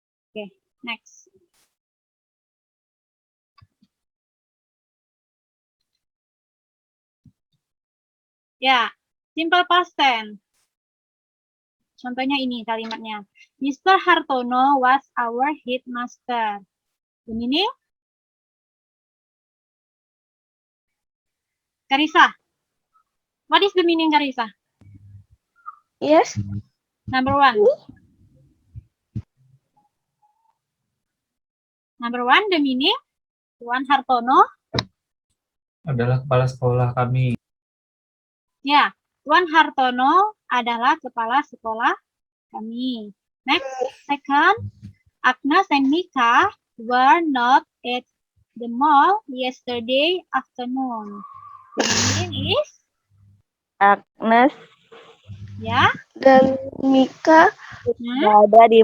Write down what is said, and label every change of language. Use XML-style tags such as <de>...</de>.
<en>Okay, next. Ya, simple past tense.</en> <id>Contohnya ini kalimatnya.</id> <en>Mr. Hartono was our headmaster. The meaning? Karisa. What is the meaning, Karisa? Yes. Number 1. Number 1, the meaning. Tuan Hartono.</en> <id>Adalah kepala sekolah kami. Ya, Tuan Hartono adalah kepala sekolah kami.</id> <en>Next, second, Agnes and Mika were not at the mall yesterday afternoon. The meaning is,</en> <id>Agnes ya, Dan Mika ada di</id>